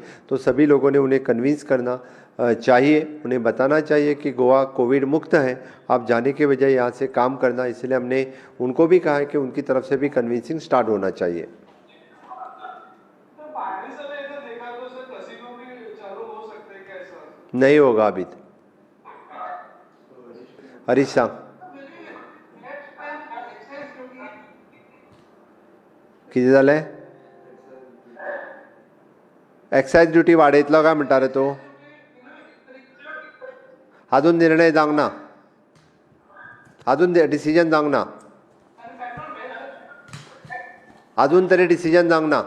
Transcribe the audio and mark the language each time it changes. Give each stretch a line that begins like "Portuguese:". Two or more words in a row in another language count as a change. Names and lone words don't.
Hindi: तो सभी लोगों ने उन्हें कन्विंस करना चाहिए, उन्हें बताना चाहिए कि गोवा कोविड मुक्त है, आप जाने के बजाय यहाँ से काम करना. इसलिए हमने उनको भी कहा है कि उनकी तरफ से भी कन्विंसिंग स्टार्ट होना चाहिए. नहीं होगा अभी.
Marathi: हरीश सांग किती झालंय?
Konkani: एक्साइज ड्युटी वाडयतलो काय म्हणटा रे तूं? अजून निर्णय जावंक ना, अजून डिसिजन जावंक ना, अजून तरी डिसिजन जावंक ना.